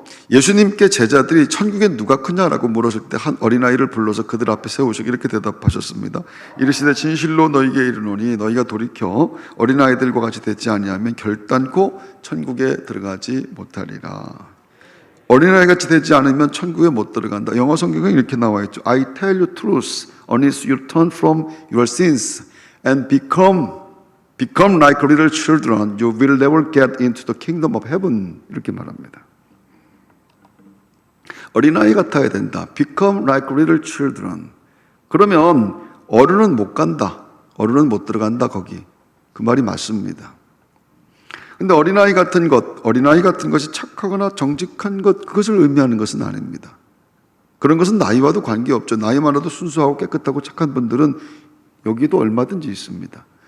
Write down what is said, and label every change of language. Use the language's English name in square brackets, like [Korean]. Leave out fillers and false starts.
[Korean] 예수님께 제자들이 천국에 누가 크냐라고 물었을 때 한 어린아이를 불러서 그들 앞에 세우시고 이렇게 대답하셨습니다. 이르시되 진실로 너희에게 이르노니 너희가 돌이켜 어린아이들과 같이 되지 아니하면 결단코 천국에 들어가지 못하리라. 어린아이같이 되지 않으면 천국에 못 들어간다. 영어 성경에 이렇게 나와 있죠. [English] I tell you truth, unless you turn from your sins and become like little children, you will never get into the kingdom of heaven. [Korean] 이렇게 말합니다. 어린아이 같아야 된다. [English] Become like little children. [Korean] 그러면 어른은 못 간다. 어른은 못 들어간다 거기. 그 말이 맞습니다. 근데 어린아이 같은 것이 착하거나 정직한 것, 그것을 의미하는 것은 아닙니다. 그런 것은 나이와도 관계없죠. 나이 많아도 순수하고 깨끗하고 착한 분들은 여기도 얼마든지 있습니다.